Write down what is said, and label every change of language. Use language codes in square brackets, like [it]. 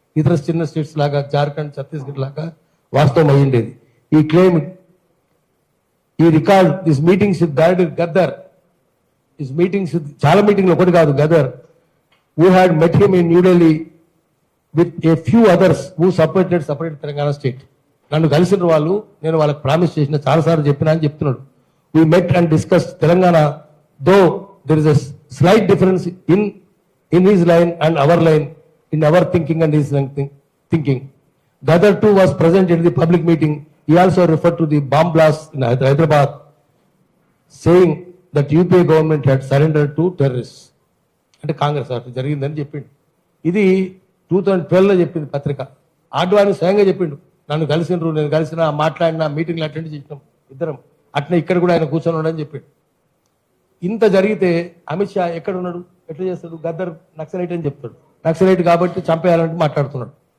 [te] ఇతర చిన్న స్టేట్స్ లాగా జార్ఖండ్, ఛత్తీస్గఢ్ లాగా వాస్తవం అయ్యిండేది. ఈ క్లెయిమ్, ఈ record [en] this meetings with Gaddar, [te] this meetings with చాలా మీటింగ్లు, ఒకటి కాదు. [en] Gaddar who had met him in New Delhi with a few others who supported separate Telangana state. [te] నన్ను కలిసిన వాళ్ళు, నేను వాళ్ళకి ప్రామిస్ చేసిన, చాలాసార్లు చెప్పినా అని చెప్తున్నాడు. [en] We met and discussed Telangana, though there is a slight difference in his line and our line, in our thinking and his thinking. Gadar too was present at the public meeting. He also referred to the bomb blast in Hyderabad, saying that UPA government had surrendered to terrorists. [te] అంటే కాంగ్రెస్ అట్లా జరిగిందని చెప్పిండు. ఇది 2012లో చెప్పింది పత్రిక. ఆడ్వాని స్వయంగా చెప్పిండు, నన్ను కలిసినరు, నేను కలిసిన, మాట్లాడినా, మీటింగ్లు అటెండ్ చేసినాం ఇద్దరం. అట్లా ఇక్కడ కూడా ఆయన కూర్చొని ఉన్నాడని చెప్పిండు. ఇంత జరిగితే అమిత్ షా ఎక్కడ ఉన్నాడు, ఎట్లా చేస్తాడు? గద్దర్ నక్సలైట్ అని చెప్తాడు, నక్సలైట్ కాబట్టి చంపేయాలంటే మాట్లాడుతున్నాడు.